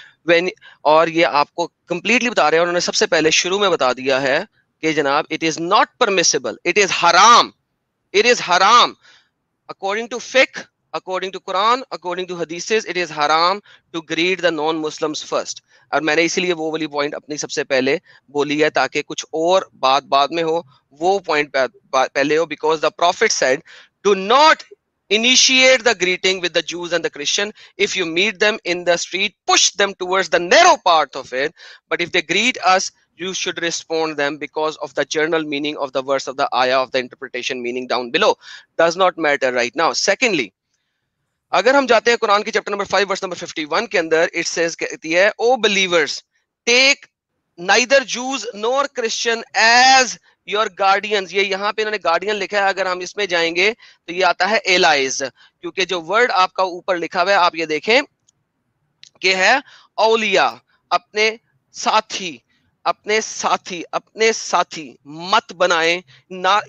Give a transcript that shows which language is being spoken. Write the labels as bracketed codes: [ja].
[hi] When और ये आपको कंप्लीटली बता रहे हैं, उन्होंने सबसे पहले शुरू में बता दिया है कि जनाब [en] It is not permissible, it is हराम, it is हराम according to fiqh, according to Quran, according to hadiths, it is haram to greet the non-Muslims first. [hi] और मैंने इसीलिए वो वाली पॉइंट अपनी सबसे पहले बोली है, ताकि कुछ और बात बाद में हो, वो पॉइंट पहले हो, [en] because the Prophet said, do not initiate the greeting with the Jews and the Christian. If you meet them in the street, push them towards the narrow part of it. But if they greet us, you should respond them because of the general meaning of the verse of the ayah of the interpretation meaning down below. Does not matter right now. [hi] Secondly, अगर हम जाते हैं कुरान की chapter number 5 verse number 51 के अंदर, it says, कहती है, [en] O believers take neither Jews nor Christians as your guardians. [hi] ये यहाँ पे इन्होंने गार्डियन लिखा है, अगर हम इसमें जाएंगे तो ये आता है एलाइज, क्योंकि जो वर्ड आपका ऊपर लिखा हुआ है आप ये देखें कि है औलिया, अपने साथी, अपने साथी, अपने साथी मत बनाएं ना।